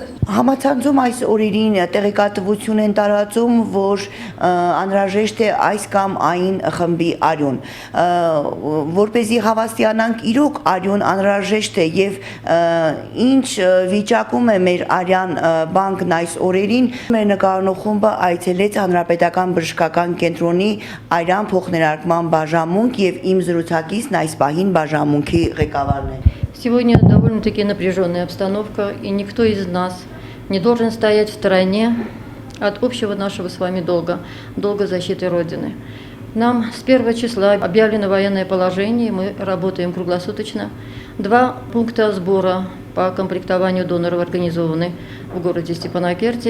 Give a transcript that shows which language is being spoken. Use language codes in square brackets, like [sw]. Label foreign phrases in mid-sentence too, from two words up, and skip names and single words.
[hy] Համացանցում այս օրերին տեղեկատվություն են տարածում, որ անհրաժեշտ է այս կամ այն խմբի արյուն, որպեսզի հավաստիանանք իրոք արյուն անհրաժեշտ է եւ ինչ վիճակում է մեր արյան բանկն այս օրերին, մեր նկարահանող խումբը այցելեց Հանրապետական բժշկական կենտրոնի արյան փոխներարկման բաժանմունք եւ իմ զրուցակիցն այս պահին բաժանմունքի ղեկավարն է։ [ru] Сегодня довольно-таки напряженная обстановка, и никто из нас не должен стоять в стороне от общего нашего с вами долга защиты Родины. Нам с 1 числа объявлено военное положение, мы работаем круглосуточно. 2 пункта сбора по комплектованию доноров организованы в городе Степанакерте.